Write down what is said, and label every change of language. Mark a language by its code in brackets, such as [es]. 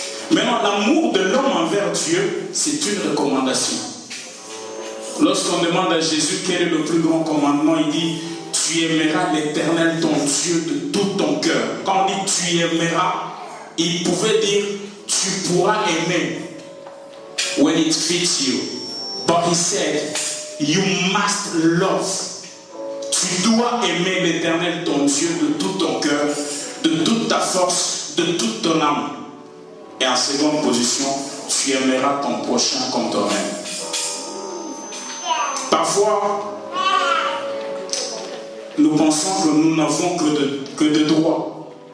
[fr] Maintenant, l'amour de l'homme envers Dieu, c'est une recommandation. Lorsqu'on demande à Jésus quel est le plus grand commandement, il dit, tu aimeras l'Éternel ton Dieu de tout ton cœur. Quand on dit tu aimeras, il pouvait dire tu pourras aimer [en] when it fits you. But he said, you must love. [fr] Tu dois aimer l'Éternel ton Dieu de tout ton cœur, de toute ta force, de toute ton âme. Et en seconde position, tu aimeras ton prochain comme toi-même. Parfois, nous pensons que nous n'avons que de droits.